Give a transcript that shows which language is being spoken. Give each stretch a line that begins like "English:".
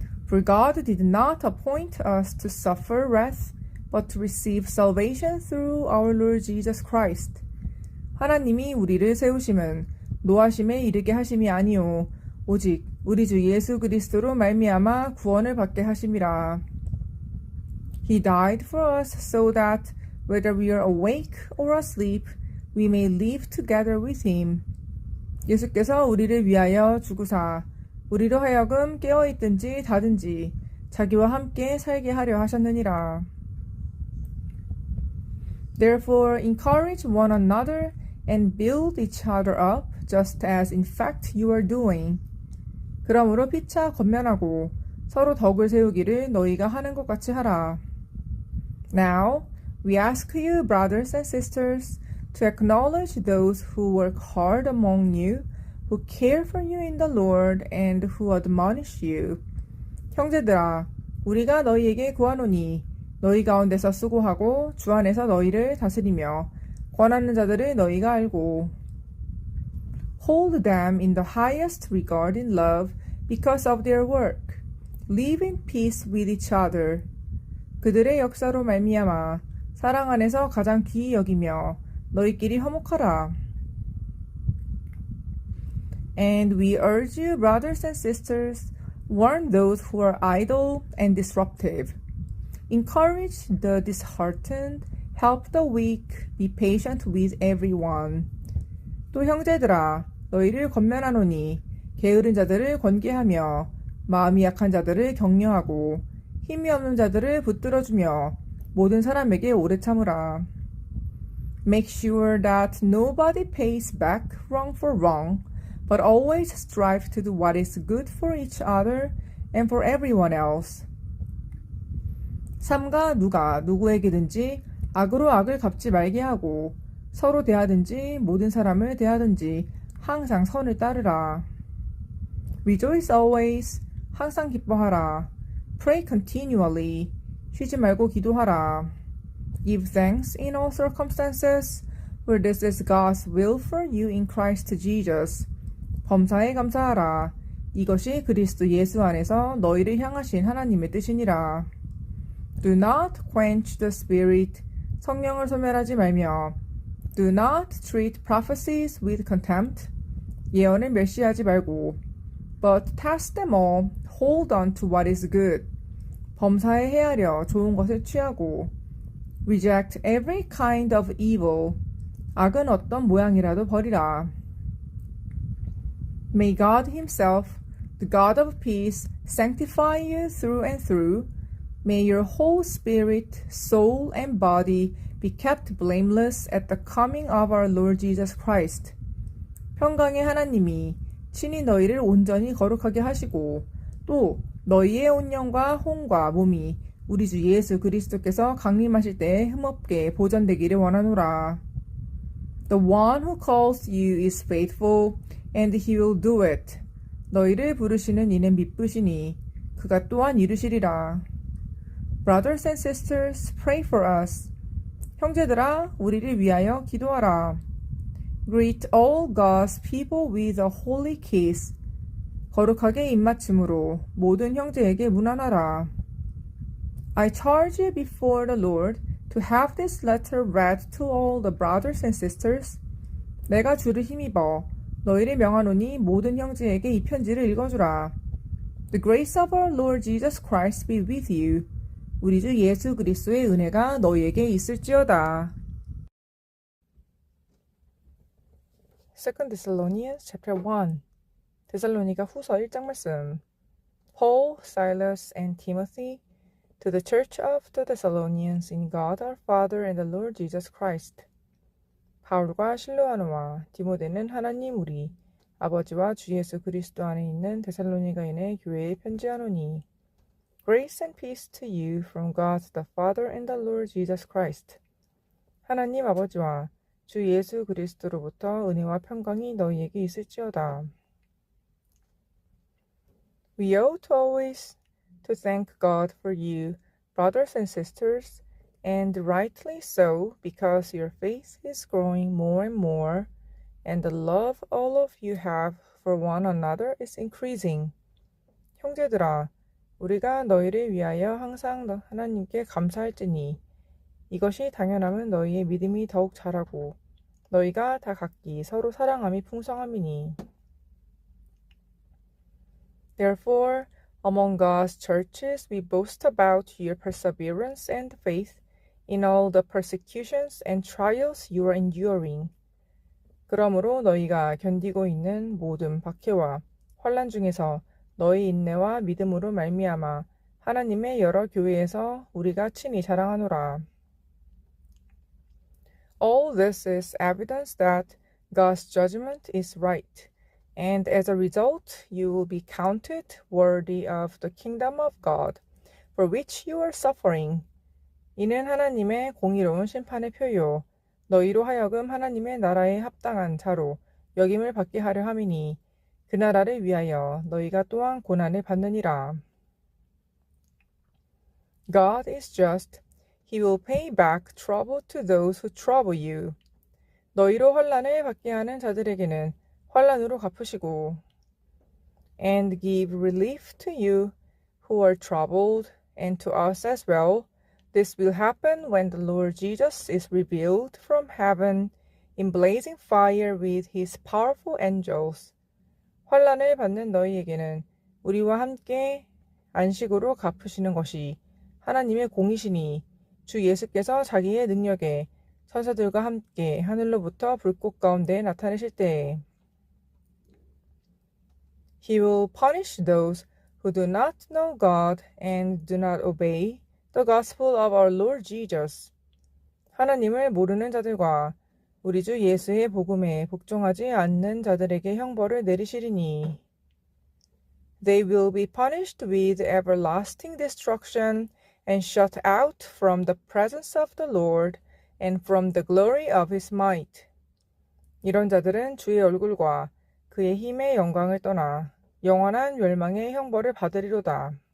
English: For God did not appoint us to suffer wrath, but to receive salvation through our Lord Jesus Christ.
Korean: 하나님이 우리를 세우심은 노하심에 이르게 하심이 아니요 오직 우리 주 예수 그리스도로 말미암아 구원을 받게 하심이라.
English: He died for us so that whether we are awake or asleep, we may live together with him.
Korean: 예수께서 우리를 위하여 죽으사 우리로 하여금 깨어있든지 자든지 자기와 함께 살게 하려 하셨느니라.
English: Therefore encourage one another and build each other up, just as in fact you are doing.
Korean: 그러므로 피차 권면하고 서로 덕을 세우기를 너희가 하는 것 같이 하라.
English: Now we ask you, brothers and sisters, to acknowledge those who work hard among you, who care for you in the Lord, and who admonish you.
Korean: 형제들아, 우리가 너희에게 구하노니 너희 가운데서 수고하고 주 안에서 너희를 다스리며 권하는 자들을 너희가 알고.
English: Hold them in the highest regard in love because of their work. Live in peace with each other.
Korean: 그들의 역사로 말미암아 사랑 안에서 가장 귀히 여기며 너희끼리 화목하라.
English: And we urge you, brothers and sisters, warn those who are idle and disruptive. Encourage the disheartened, help the weak, be patient with everyone.
Korean: 또 형제들아, 너희를 권면하노니 게으른 자들을 권계하며 마음이 약한 자들을 격려하고 힘이 없는 자들을 붙들어주며 모든 사람에게 오래 참으라.
English: Make sure that nobody pays back wrong for wrong, but always strive to do what is good for each other and for everyone else.
Korean: 삼가 누가 누구에게든지 악으로 악을 갚지 말게 하고 서로 대하든지 모든 사람을 대하든지 항상 선을 따르라.
English: Rejoice always,
Korean: 항상 기뻐하라.
English: Pray continually,
Korean: 쉬지 말고 기도하라.
English: Give thanks in all circumstances, for this is God's will for you in Christ Jesus.
Korean: 범사에 감사하라. 이것이 그리스도 예수 안에서 너희를 향하신 하나님의 뜻이니라.
English: Do not quench the spirit,
Korean: 성령을 소멸하지 말며.
English: Do not treat prophecies with contempt,
Korean: 예언을 멸시하지 말고.
English: But test them all, hold on to what is good.
Korean: 범사에 헤아려 좋은 것을 취하고.
English: Reject every kind of evil,
Korean: 악은 어떤 모양이라도 버리라.
English: May God himself, the God of peace, sanctify you through and through. May your whole spirit, soul, and body be kept blameless at the coming of our Lord Jesus Christ.
Korean: 평강의 하나님이 친히 너희를 온전히 거룩하게 하시고 또 너희의 온 영과 혼과 몸이 우리 주 예수 그리스도께서 강림하실 때에 흠없게 보존되기를 원하노라.
English: The one who calls you is faithful, and he will do it.
Korean: 너희를 부르시는 이는 미쁘시니 그가 또한 이루시리라.
English: Brothers and sisters, pray for us.
Korean: 형제들아, 우리를 위하여 기도하라.
English: Greet all God's people with a holy kiss.
Korean: 거룩하게 입맞춤으로 모든 형제에게 문안하라.
English: I charge you before the Lord to have this letter read to all the brothers and sisters.
Korean: 내가 주를 힘입어 너희를 명하노니 모든 형제에게 이 편지를 읽어주라.
English: The grace of our Lord Jesus Christ be with you.
Korean: 우리 주 예수 그리스도의 은혜가 너희에게 있을지어다.
English: 2 Thessalonians chapter 1.
Korean: 데살로니가 후서 1장 말씀.
English: Paul, Silas, and Timothy, to the church of the Thessalonians in God our Father and the Lord Jesus Christ.
Korean: 바울과 실로아노와 디모데는 하나님 우리 아버지와 주 예수 그리스도 안에 있는 데살로니가인의 교회에 편지하노니.
English: Grace and peace to you from God the Father and the Lord Jesus Christ.
Korean: 하나님 아버지와 주 예수 그리스도로부터 은혜와 평강이 너희에게 있을지어다.
English: We ought always to thank God for you, brothers and sisters, and rightly so, because your faith is growing more and more, and the love all of you have for one another is increasing.
Korean: 형제들아, 우리가 너희를 위하여 항상 하나님께 감사할지니 이것이 당연함은 너희의 믿음이 더욱 자라고 너희가 다 각기 서로 사랑함이 풍성함이니.
English: Therefore, among God's churches we boast about your perseverance and faith in all the persecutions and trials you are enduring.
Korean: 그러므로 너희가 견디고 있는 모든 박해와 환난 중에서 너희 인내와 믿음으로 말미암아 하나님의 여러 교회에서 우리가 친히 자랑하노라.
English: All this is evidence that God's judgment is right, and as a result you will be counted worthy of the kingdom of God, for which you are suffering.
Korean: 이는 하나님의 공의로운 심판의 표요, 너희로 하여금 하나님의 나라에 합당한 자로 여김을 받게 하려 함이니 그 나라를 위하여 너희가 또한 고난을 받느니라.
English: God is just. He will pay back trouble to those who trouble you.
Korean: 너희로 환난을 받게 하는 자들에게는 환난으로 갚으시고
English: and give relief to you who are troubled, and to us as well. This will happen when the Lord Jesus is revealed from heaven in blazing fire with his powerful angels.
Korean: 환난을 받는 너희에게는 우리와 함께 안식으로 갚으시는 것이 하나님의 공이시니 주 예수께서 자기의 능력에 천사들과 함께 하늘로부터 불꽃 가운데 나타내실 때에
English: He will punish those who do not know God and do not obey the gospel of our Lord Jesus.
Korean: 하나님을 모르는 자들과 우리 주 예수의 복음에 복종하지 않는 자들에게 형벌을 내리시리니
English: They will be punished with everlasting destruction and shut out from the presence of the Lord and from the glory of his might.
Korean: 이런 자들은 주의 얼굴과 그의 힘의 영광을 떠나 영원한 멸망의 형벌을 받으리로다.